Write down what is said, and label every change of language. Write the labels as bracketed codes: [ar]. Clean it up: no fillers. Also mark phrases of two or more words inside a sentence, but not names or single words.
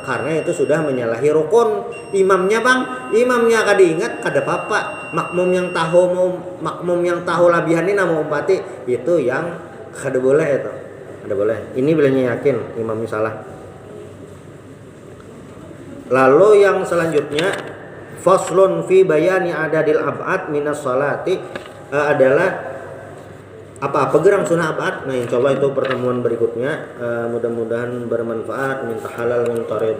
[bjn] Karena itu sudah menyalahi rukun. Imamnya imamnya kada ingat kada apa-apa. Makmum yang tahu labihan ini mau umpati itu yang kada boleh itu. Kada boleh. Ini bilangnya yakin imamnya salah. Lalu yang selanjutnya [ar] فصل في بيان عدد الأبعاض من الصلاة [bjn] adalah apa gerang sunnah abad. Nah, [ar] إن شاء الله [bjn] itu pertemuan berikutnya. Mudah-mudahan bermanfaat. Minta halal minta ridha.